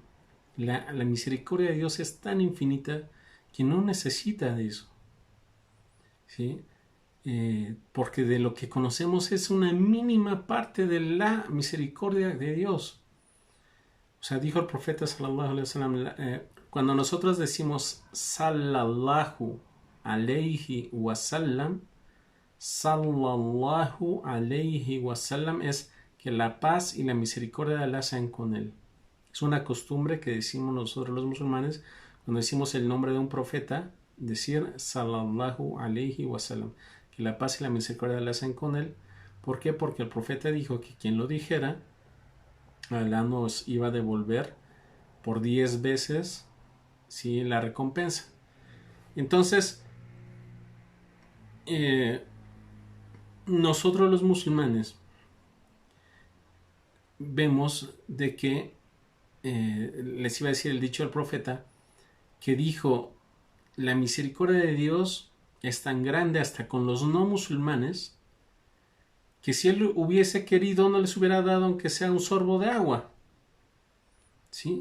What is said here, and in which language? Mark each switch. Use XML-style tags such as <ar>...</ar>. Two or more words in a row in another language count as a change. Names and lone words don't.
<es>La misericordia de Dios es tan infinita que no necesita de eso, ¿sí? Porque de lo que conocemos es una mínima parte de la misericordia de Dios. O sea, dijo el profeta</es> <ar>صلى الله عليه وسلم,</ar> <es>cuando nosotros decimos</es> <ar>صلى الله عليه وسلم, صلى الله عليه وسلم</ar> <es>es que la paz y la misericordia de Allah sean con él. Es una costumbre que decimos nosotros los musulmanes cuando decimos el nombre de un profeta, decir</es> <ar>صلى الله عليه وسلم,</ar> <es>que la paz y la misericordia de Allah sean con él. ¿Por qué? Porque el profeta dijo que quien lo dijera, Allah nos iba a devolver por 10 veces, ¿sí?, la recompensa. Entonces, nosotros los musulmanes vemos de que les iba a decir el dicho del profeta, que dijo: la misericordia de Dios es tan grande hasta con los no musulmanes, que si él hubiese querido no les hubiera dado aunque sea un sorbo de agua, ¿sí?</es>